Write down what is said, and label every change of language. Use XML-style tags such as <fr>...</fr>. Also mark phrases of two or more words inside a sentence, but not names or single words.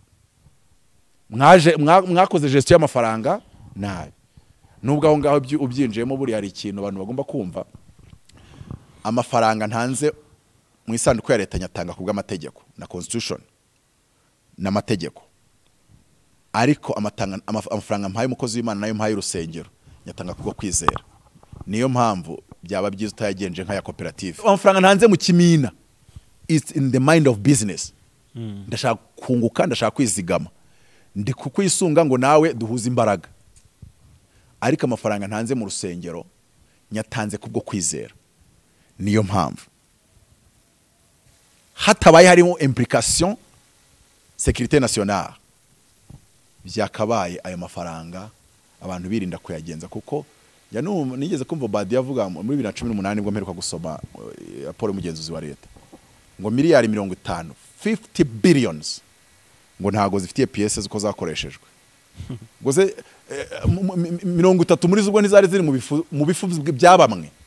<rw>mwakoze gestion y'amafaranga nabi nubwo aho ngaho ubyinjiyemo buri hari ikintu abantu bagomba kumva amafaranga ntanze mu isanduku ya leta nyatanga kubwa amategeko na constitution n'amategeko ariko amafaranga mpaye umukozi w'Imana nayo mpaye urusengero nyatanga kubwo kwizera niyo mpamvu byaba byiza utayagenje nk'aya koperative amafaranga ntanze mu kimina</rw> <en>is in the mind of business</en> <rw>ndashaka kunguka ndashaka kwizigama ndi kukwisunga ngo nawe duhuze imbaraga ariko amafaranga ntanze mu rusengero nyatanze kubwo kwizera niyo mpamvu hatabaye harimo</rw> <fr>implication sécurité nationale</fr> <rw>byakabaye ayo mafaranga abantu birinda kuyagenza kuko nigeze kumva Badi yavuga muri 2018 nibwo mperuka gusoma raporo y'umugenzuzi wa leta ngo miliyari 50 billions ngo ntago zifitiye pièces uko zakoreshejwe ngo se 30 muri zubwo ntizari ziri mu bifu byabamwe</rw>